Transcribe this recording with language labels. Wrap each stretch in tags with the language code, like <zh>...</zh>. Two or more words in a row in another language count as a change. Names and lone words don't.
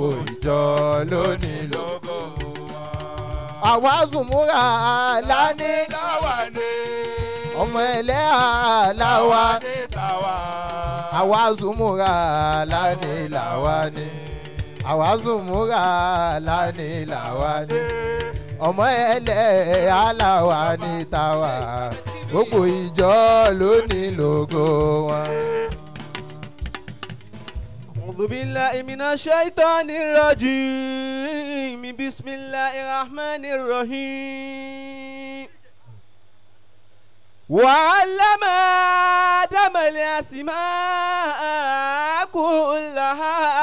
<yo>ìjọ ló ní lógo àwa Zumura lání làwa ní ọmọ Ẹlẹ́yà láwa ní tàwa àwa Zumura lání làwa ní àwa Zumura lání làwa ní ọmọ Ẹlẹ́yà láwa ní tàwa gbogbo ìjọ ló ní lógo wọn.</yo> <ar>أعوذ بالله من الشيطان الرجيم بسم الله الرحمن الرحيم وعلم آدم الأسماء كلها</ar>